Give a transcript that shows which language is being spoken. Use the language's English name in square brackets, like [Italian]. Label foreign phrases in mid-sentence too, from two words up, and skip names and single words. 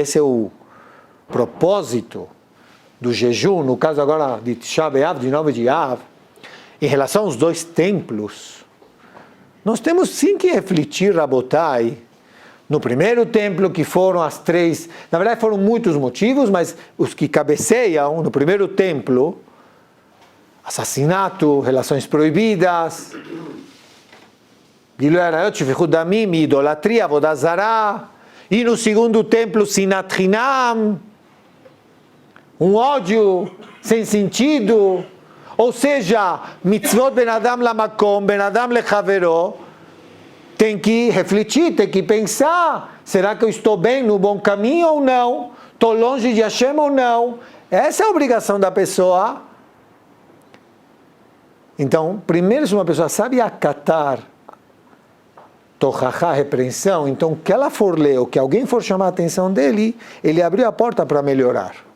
[Portuguese] esse é o propósito do jejum, no caso agora de Tisha B'Av, de 9 de Av, em relação aos dois templos, nós temos sim que refletir, Rabotai, no primeiro templo que foram as três, na verdade foram muitos motivos, mas os que cabeceiam no primeiro templo, assassinato, relações proibidas, [Hebrew] גילוי עריות, שפיכות דמים, idolatria, עבודה זרה, [Portuguese] e no segundo templo, [Hebrew] שנאת חינם, [Portuguese] um ódio sem sentido, ou seja, [Hebrew] מצוות בין אדם למקום, בין אדם לחברו, [Portuguese] tem que refletir, tem que pensar, será que eu estou bem, no bom caminho ou não? Estou longe de Hashem ou não? Essa é a obrigação da pessoa. Então, primeiro, se uma pessoa sabe acatar tochachá, repreensão, então que ela for ler ou que alguém for chamar a atenção dele, ele abriu a porta para melhorar.